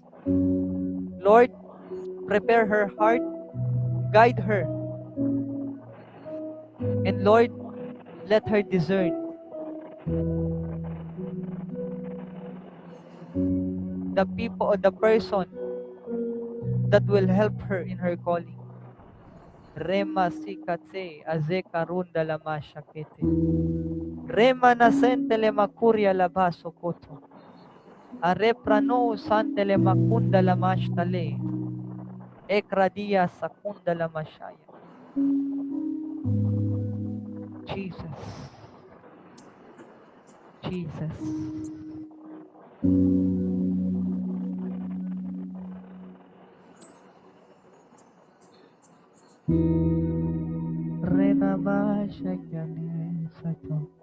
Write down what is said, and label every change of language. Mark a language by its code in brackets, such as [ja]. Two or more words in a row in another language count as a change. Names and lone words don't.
[en] Lord, prepare her heart, guide her, and Lord, let her discern the people or the person that will help her in her calling. Rema sikate azeka runda lama shakete. Rema nasentele makuria labaso koto. Areprano santele makunda lamashtale. Ekradia sakunda lamashaya. Jesus. Jesus. Renama shakyane sato.